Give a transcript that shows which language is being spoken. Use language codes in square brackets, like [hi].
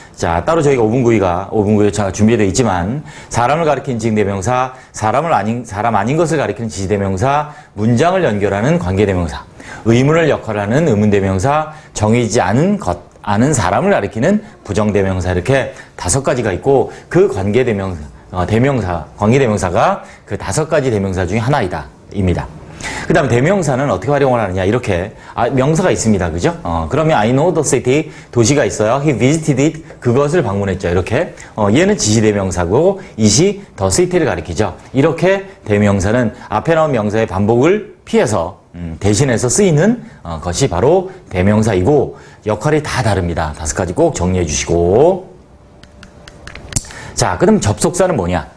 [ko] 자, 따로 저희가 5분 구의가 준비되어 있지만 사람을 가리키는 지칭대명사, 사람 아닌 것을 가리키는 지시대명사, 문장을 연결하는 관계대명사, 의문을 역할하는 의문대명사, 정의지 않은 것, 아는 사람을 가리키는 부정대명사 이렇게 5가지가 있고 그 관계대명사, 관계대명사가 그 5가지 대명사 중에 하나입니다. 그 다음에 대명사는 어떻게 활용을 하느냐 이렇게 명사가 있습니다. 그죠? 그러면 [en] I know the city [ko] 도시가 있어요. [en] He visited it [ko] 그것을 방문했죠. 이렇게 얘는 지시대명사고 it이 the city를 가리키죠. 이렇게 대명사는 앞에 나온 명사의 반복을 피해서 대신해서 쓰이는 것이 바로 대명사이고 역할이 다 다릅니다. 5가지 꼭 정리해 주시고 자, 그럼 접속사는 뭐냐?